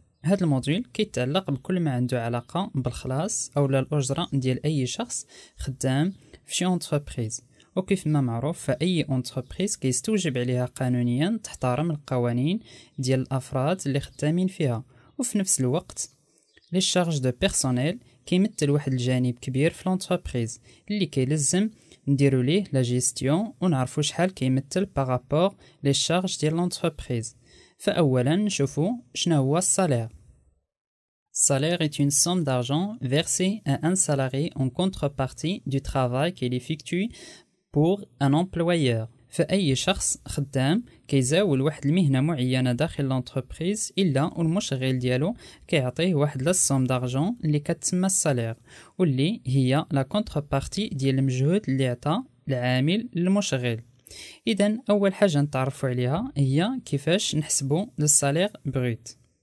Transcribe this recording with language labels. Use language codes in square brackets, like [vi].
[ar] هذا الموديل كيتعلق بكل ما عنده علاقة بالخلاص اولا الاجرة ديال اي شخص خدام في شي اونتربريز، وكيف ما معروف فاي اونتربريز كيستوجب عليها قانونيا تحترم القوانين ديال الافراد اللي خدامين فيها، وفي نفس الوقت لي شارج دو بيرسونيل كيمثل واحد الجانب كبير في لونتربريز اللي كيلزم نديرو ليه لا جيستيون ونعرفو شحال كيمثل بارابور لي شارج ديال لونتربريز. فاولا نشوفو شنو هو السالير. [fr] Salaire est une somme d'argent versée à un salarié en contrepartie du travail qu'il effectue pour un employeur. [ar] فأي شخص خدام كيزاول واحد المهنة معينة داخل لونتربريز إلا والمشغل ديالو كيعطيه واحد للصوم دارجون اللي كتسمى السالير، واللي هي لا كونتربارتي ديال المجهود اللي عطا العامل للمشغل. إذن أول حاجة نتعرفوا عليها هي كيفاش نحسبوا السالير بروت.